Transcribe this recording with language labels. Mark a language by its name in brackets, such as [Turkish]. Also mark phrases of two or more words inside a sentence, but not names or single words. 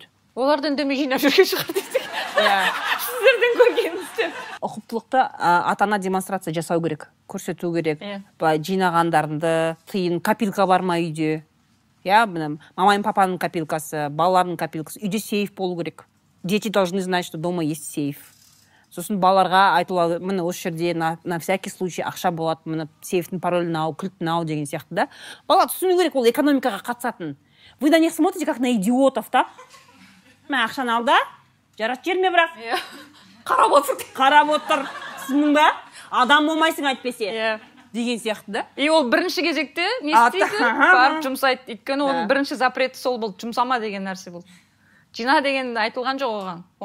[Kazakh] Оларды үндемей жинап жүрген шығар десек. Сіздерден көргенімізде. Ұқыптылықты ата-ана демонстрация жасау керек, көрсету керек. Жинағандарында тиын, копилка бар ма үйде? Мамайым папаның копилкасы, балалардың копилкасы. Үйде сейф болу керек. [Russian] Дети должны знать, что дома есть сейф. [Kazakh] Сосын балаларға айтылады, міне осы жерде [Russian] на всякий случай [Kazakh] ақша болады, міне сейфтің паролін ау, кілтін ау деген сияқты да. Бала түсіну керек, ол экономикаға қатысатын. [Russian] Вы на них смотрите как на идиотов, да? [Kazakh] Мә ақшаны ал да, жарат жерме бірақ. Қарап отыр. Қарап отыр. Түсінің ба? Адам болмайсың айтпесе. Деген сияқты да. И ол бірінші кезекте не істейді? Барып жұмсайды. Өйткені оның бірінші запреті сол болды, жұмсама деген нәрсе болды. Жина деген айтылған жоқ оған.